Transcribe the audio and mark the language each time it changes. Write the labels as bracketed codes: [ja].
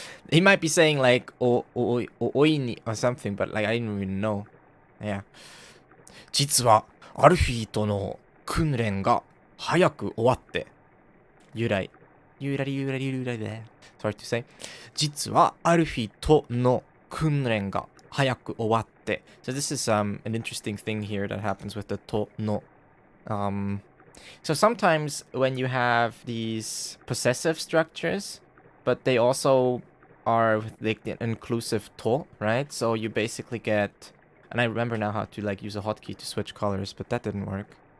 [en] He might be saying like oi ni or something, but like I didn't even know. Yeah. [ja] 実はアルフィーとの訓練が早く終わって。由来で。 [en] It's hard to say. [ja] 実はアルフィとの訓練が早く終わって. [en] So this is an interesting thing here that happens with the to no. So sometimes when you have these possessive structures, but they also are like the inclusive to, right? So you basically get, and I remember now how to like use a hotkey to switch colors, but that didn't work.